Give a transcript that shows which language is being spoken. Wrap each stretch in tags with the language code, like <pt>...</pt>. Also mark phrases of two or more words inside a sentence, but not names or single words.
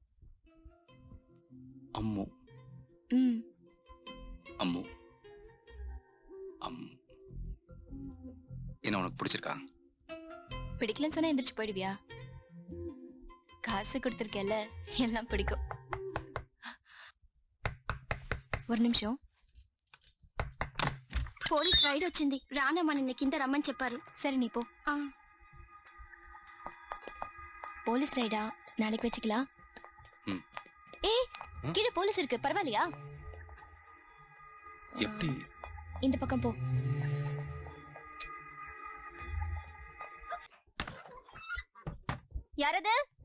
<ta>அம்மு. அம்மு. என்ன உனக்கு பிடிச்சிருக்கா? பிடிக்கலன்னு சொன்னா எந்திரிச்சு போயிடுவியா? காசு கொடுத்துருக்கேல்ல, எல்லாம் பிடிக்கும். ஒரு నిమిషం.</ta> <te>పోలీస్ రైడ్ వచ్చింది. రానమ్మా, నిన్న కింద రమ్మని చెప్పారు. సరే నీ పో.</te> <ta>போலீஸ் ரைடா? நாளைக்கு வச்சுக்கலாம். ஏய், கீழே போலீஸ் இருக்கு, பரவாயில்லையா? எப்படி? இந்த பக்கம் போ. யாரது?</ta>